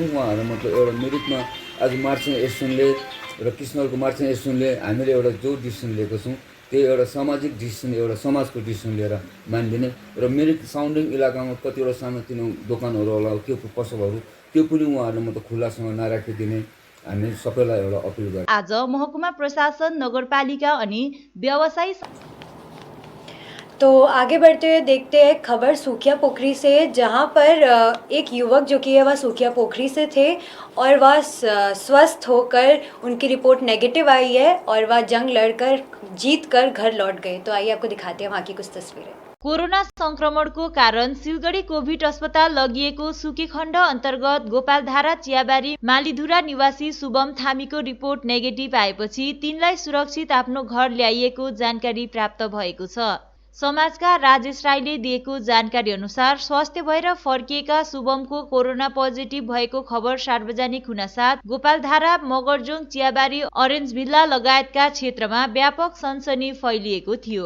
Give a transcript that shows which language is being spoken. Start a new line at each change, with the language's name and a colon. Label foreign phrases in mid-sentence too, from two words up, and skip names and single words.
Nepali: उहाँहरू मतलब एउटा मिरिकमा आज
English: merchant association
Nepali: र कृष्णहरूको
English: merchant association
Nepali: हामीले एउटा जो डिसिसन लिएको छौँ त्यही एउटा सामाजिक डिसिसन एउटा समाजको डिसिसन लिएर मानिदिने र मिरिक साउन्डिङ इलाकामा कतिवटा सानोतिनो दोकानहरू होला त्यो पसलहरू त्यो पनि उहाँहरूले मतलब खुल्लासँग नराखिदिने हामी सबैलाई एउटा अपिल गर्छौँ। आज महकुमा प्रशासन, नगरपालिका अनि व्यवसायी।
Hindi: तो आगे बढ़ते हुए देखते हैं खबर सूखिया पोखरी से, जहां पर एक युवक जो कि है वह सूखिया पोखरी से थे और वह स्वस्थ होकर उनकी
English: report negative
Hindi: आई है और वह जंग लड़कर जीत कर घर लौट गए। तो आइए आपको दिखाते हैं वहाँ की कुछ तस्वीरें।
Nepali: कोरोना संक्रमणको कारण सिलगढी कोभिड अस्पताल लगिएको सुकीखण्ड अन्तर्गत गोपालधारा चियाबारी मालीधुरा निवासी शुभम थामीको
English: report negative
Nepali: आएपछि तिनलाई सुरक्षित आफ्नो घर ल्याइएको जानकारी प्राप्त भएको छ। समाजका राजेश राईले दिएको जानकारी अनुसार स्वास्थ्य भएर फर्किएका शुभमको
English: corona positive
Nepali: भएको खबर सार्वजनिक हुनासाथ गोपालधारा, मगरजोङ, चियाबारी, अरेन्ज भिल्ला लगायतका क्षेत्रमा व्यापक सनसनी फैलिएको थियो।